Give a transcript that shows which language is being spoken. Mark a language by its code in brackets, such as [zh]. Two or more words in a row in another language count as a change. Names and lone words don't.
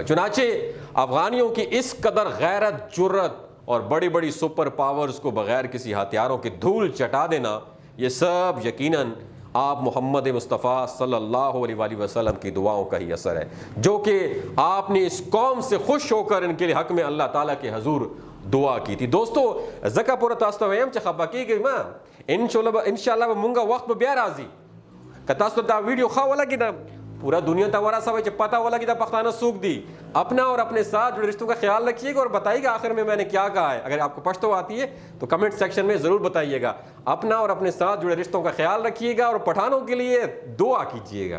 [ur] چنانچہ افغانیوں کی اس قدر غیرت، جرت اور بڑی بڑی سپر پاورز کو بغیر کسی ہتھیاروں کی دھول چٹا دینا، یہ سب یقیناً آپ محمد مصطفیٰ صلی اللہ علیہ وآلہ وسلم کی دعاؤں کا ہی اثر ہے جو کہ آپ نے اس قوم سے خوش ہو کر ان کے حق میں اللہ تعالیٰ کے حضور دعا کی تھی. [ps] دوستو زکا پورا تاسو ته ویم چې خپه کیږئ ما انشاءالله به مونږ وخت به بیا راځي که تاسو دا ویډیو ښه ولګېده پورا دنیا ته ورسوئ چې پتہ ولگی دا پختانہ څوک دی. [ur] اپنا اور اپنے ساتھ جڑے رشتوں کا خیال رکھیے گا اور بتائیے گا آخر میں نے کیا کہا ہے. اگر آپ کو پشتو آتی ہے تو کمنٹ سیکشن میں ضرور بتائیے گا. اپنا اور اپنے ساتھ جڑے رشتوں کا خیال رکھیے گا اور پٹھانوں کے لیے دعا کیجیے گا.